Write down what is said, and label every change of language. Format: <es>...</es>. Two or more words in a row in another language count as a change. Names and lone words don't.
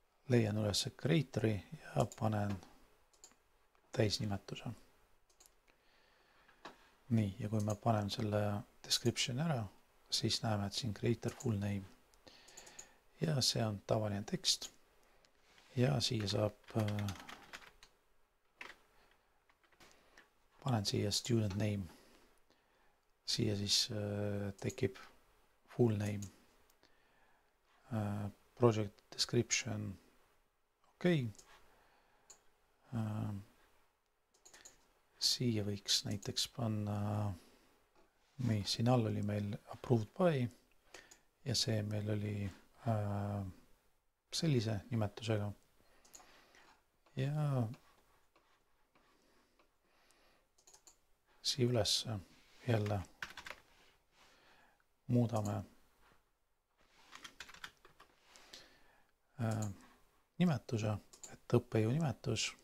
<et>leian üles creator'i ja panen täisnimetuse. Nii, ja kui ma panen selle description ära, siis näeme, et siin</et> <en>creator full name.</en> <et>Ja see on tavaline tekst. Ja siia saab, panen siia</et> <en>student name.</en> <et>Siia siis tekib</et> <en>full name. Project description,</en> <et>okei. Siia võiks näiteks panna, siin all oli meil</et> <en>approved by</en> <et>ja see meil oli sellise nimetusega. Ja siia üles jälle muudame nimetuse, et õppejõu nimetus.</et>